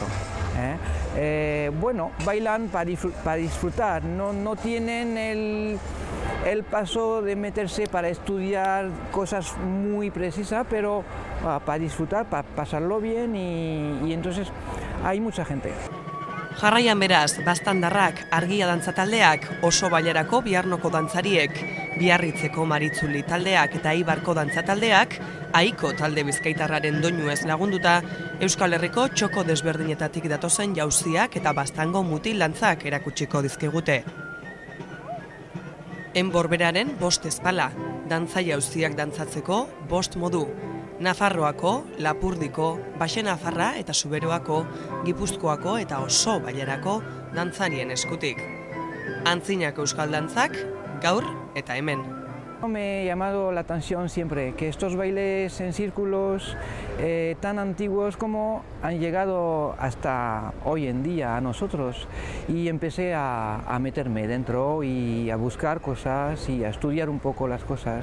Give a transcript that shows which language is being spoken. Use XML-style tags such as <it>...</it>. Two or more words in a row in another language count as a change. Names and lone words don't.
<es>Bueno, bailan para disfrutar, no tienen el paso de meterse para estudiar cosas muy precisas, pero para disfrutar, para pasarlo bien y entonces hay mucha gente.</es> <eu>Jarraian beraz, Baztandarrak, Argia dantza taldeak, Oso Bailarako Biarnoko dantzariek, Biarritzeko Maritzuli taldeak eta Eibarko dantza taldeak, Aiko talde bizkaitarraren doinuez lagunduta, Euskal Herriko txoko desberdinetatik datozen jauziak eta Baztango mutil dantzak erakutsiko dizkigute. Enborberaren 5 ezpala, dantza jauziak dantzatzeko 5 modu. Nafarroako, Lapurdiko, Baxe Nafarra eta Zuberoako, Gipuzkoako eta Oso Bailarako dantzarien eskutik. Antzinako euskal dantzak, gaur eta hemen.</eu> <es>Me ha llamado la atención siempre que estos bailes en círculos tan antiguos como han llegado hasta hoy en día a nosotros, y empecé a meterme dentro y a buscar cosas y a estudiar un poco las cosas.</es>